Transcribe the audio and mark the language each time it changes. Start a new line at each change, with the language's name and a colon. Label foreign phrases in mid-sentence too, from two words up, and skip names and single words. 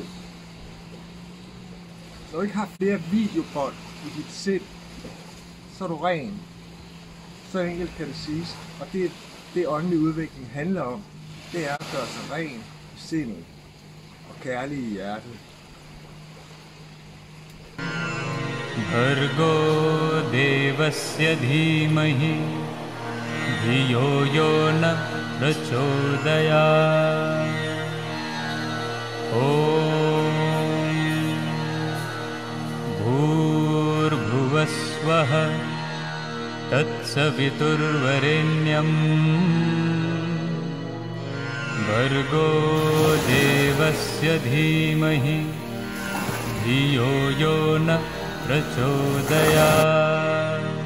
Danish: Når du ikke har flere videobånd i dit sind, så er du ren. Så enkelt kan det siges. Og det åndelig udvikling handler om, det er at gøre sig ren i sindet og kærlig i hjertet.
Sanskrit: भर्गो देवस्य धीमहि धियो यो नः प्रचोदयात्. ॐ भूर्भुवस्वः तत्सवितुर्वरेण्यं भर्गो देवस्य धीमहि धियो यो नः प्रचोदयात्.